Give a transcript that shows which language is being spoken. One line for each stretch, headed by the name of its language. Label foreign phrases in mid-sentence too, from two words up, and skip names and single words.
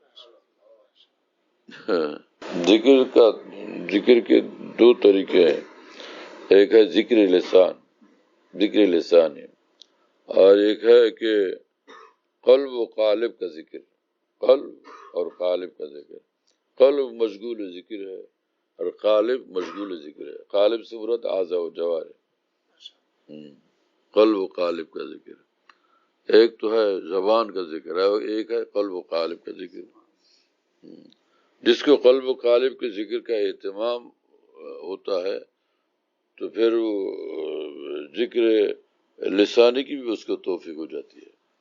Urdu: ذکر کے 2 طریقے ہیں، ایک ہے ذکر لسان ہے، اور ایک ہے کہ قلب و قالب کا ذکر، قلب اور قالب کا ذکر۔ قلب مشغول ذکر ہے اور قالب مشغول ذکر ہے۔ قالب سے مراد اعضاء و جوارح، قلب و قالب کا ذکر، ایک تو ہے زبان کا ذکر ہے اور ایک ہے قلب و قالب کا ذکر۔ جس کو قلب و قالب کے ذکر کا اہتمام ہوتا ہے تو پھر وہ ذکر لسانی کی بھی اس کو توفیق ہو جاتی ہے۔